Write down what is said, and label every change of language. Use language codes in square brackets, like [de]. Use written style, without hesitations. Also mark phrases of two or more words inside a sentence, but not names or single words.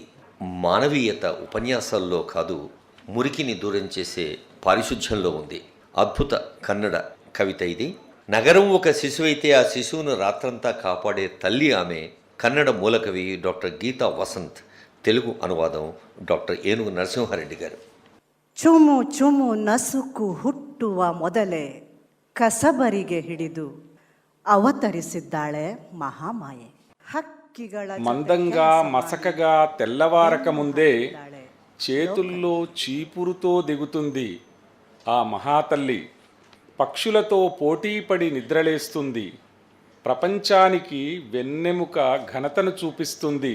[te] మానవీయత ఉపన్యాసాల్లో కాదు, మురికిని దూరం చేసే పారిశుధ్యంలో ఉంది. అద్భుత కన్నడ కవిత ఇది. నగరం ఒక శిశువైతే ఆ శిశువును రాత్రంతా కాపాడే తల్లి ఆమె. కన్నడ మూలకవి డాక్టర్ గీతా వసంత్. తెలుగు అనువాదం డాక్టర్ ఏనుగు నరసింహారెడ్డి గారు. [kn] ಚುಮು ಚುಮು ನಸುಕು ಹುಟ್ಟುವ ಮೊದಲೇ ಕಸಬರಿಗೆ ಹಿಡಿದು ಅವತರಿಸಿದ್ದಾಳೆ ಮಹಾಮಾಯೆ. ಹಕ್ಕಿ [te] మందంగా మసకగా తెల్లవారక ముందే చేతుల్లో చీపురుతో దిగుతుంది ఆ మహాతల్లి. పక్షులతో పోటీపడి నిద్రలేస్తుంది. ప్రపంచానికి వెన్నెముక ఘనతను చూపిస్తుంది.